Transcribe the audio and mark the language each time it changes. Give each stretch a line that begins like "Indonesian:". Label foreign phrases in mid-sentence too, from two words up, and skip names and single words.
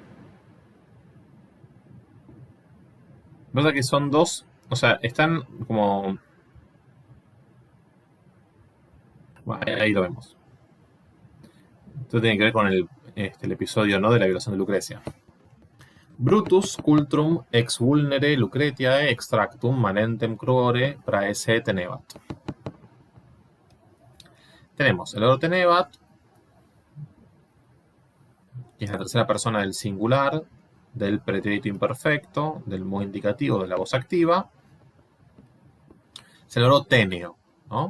Spanish: Pasa que son dos, o sea, están como... Bueno, ahí lo vemos. Esto tiene que ver con el episodio, ¿no?, de la violación de Lucrecia.
Latin: Brutus cultrum ex vulnere Lucretiae extractum manentem cruore praese tenebat.
Spanish: Tenemos el oro tenebat, que es la tercera persona del singular, del pretérito imperfecto, del modo indicativo, de la voz activa. Es el oro teneo, ¿no?